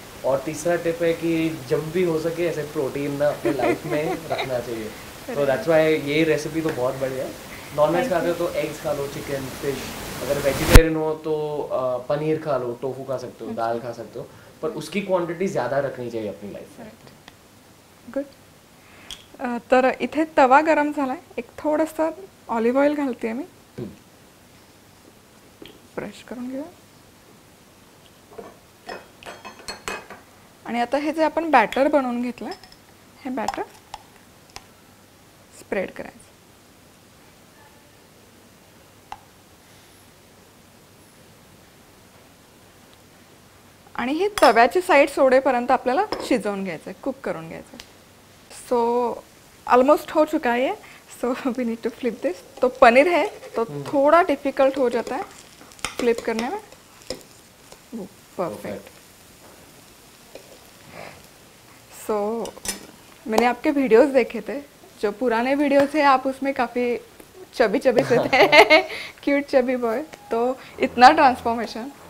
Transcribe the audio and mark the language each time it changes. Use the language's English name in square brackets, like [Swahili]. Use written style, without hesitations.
[Hindi] और तीसरा टिप है कि जब भी हो सके ऐसे प्रोटीन ना अपने लाइफ में रखना चाहिए. तो दैट्स वाई ये रेसिपी तो बहुत बढ़िया है. नॉनवेज खाते हो तो एग्स खा लो, चिकन, फिश. अगर वेजिटेरियन हो तो पनीर खा लो, टोफू खा सकते हो, दाल खा सकते हो, पर उसकी क्वांटिटी ज़्यादा रखनी चाहिए अपनी लाइफ में. [Marathi] गुड. तर इथे तवा गरम झालाय. एक थोडंसं ऑलिव्ह ऑइल घालते मी. ब्रश करून घेऊया. आणि आता हे जे आपण बॅटर बनवून घेतलंय, हे बॅटर स्प्रेड करायचं. आणि ही तव्याची साईड सोडेपर्यंत आपल्याला शिजवून घ्यायचं आहे, कुक करून घ्यायचं आहे. [English] so almost [Hindi] हो चुका है. [English] So we need to flip this. [Hindi] तो पनीर है तो थोड़ा डिफ़िकल्ट हो जाता है फ्लिप करने में. परफेक्ट. सो मैंने आपके वीडियोस देखे थे, जो पुराने वीडियो थे आप उसमें काफ़ी चबी से थे. Cute chubby boy. तो इतना ट्रांसफॉर्मेशन